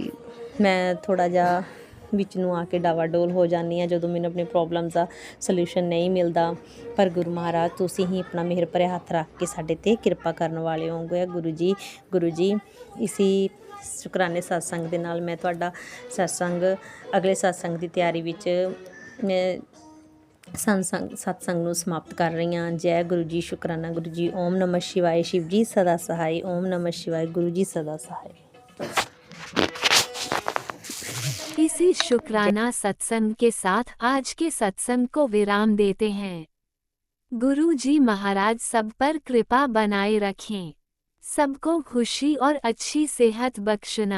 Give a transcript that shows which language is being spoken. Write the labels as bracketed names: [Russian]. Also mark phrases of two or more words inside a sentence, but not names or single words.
[Punjabi] ਮੈਂ ਥੋੜ੍ਹਾ ਜਿਹਾ ਵਿੱਚ ਨੂੰ ਆ ਕੇ ਡਾਵਾਡੋਲ ਹੋ ਜਾਂਦੀ ਹਾਂ ਜਦੋਂ ਮੈਨੂੰ ਆਪਣੀ ਪ੍ਰੋਬਲਮਸ ਦਾ ਸੋਲਿਊਸ਼ਨ ਨਹੀਂ ਮਿਲਦਾ, ਪਰ ਗੁਰੂ ਮਹਾਰਾਜ ਤੁਸੀਂ ਹੀ ਆਪਣਾ ਮਿਹਰ ਭਰਿਆ ਹੱਥ ਰੱਖ ਕੇ ਸਾਡੇ 'ਤੇ ਕਿਰਪਾ ਕਰਨ ਵਾਲੇ ਹੋਗੇ ਗੁਰੂ ਜੀ। ਗੁਰੂ ਜੀ, ਇਸੀ ਸ਼ੁਕਰਾਨੇ ਸਤਸੰਗ ਦੇ ਨਾਲ ਮੈਂ ਤੁਹਾਡਾ ਸਤਸੰਗ ਅਗਲੇ ਸਤਸੰਗ ਦੀ ਤਿਆਰੀ ਵਿੱਚ ਮੈਂ ਸਤਸੰਗ ਨੂੰ ਸਮਾਪਤ ਕਰ ਰਹੀ ਹਾਂ। ਜੈ ਗੁਰੂ ਜੀ, ਸ਼ੁਕਰਾਨਾ ਗੁਰੂ ਜੀ। [Hindi] ओम नमः शिवाय। शिव जी सदा सहाय। ओम नमः शिवाय। गुरु जी सदा सहाय। इसी शुक्राना सत्संग के साथ आज के सत्संग को विराम देते हैं। गुरु जी महाराज सब पर कृपा बनाए रखें, सबको खुशी और अच्छी सेहत बख्शना।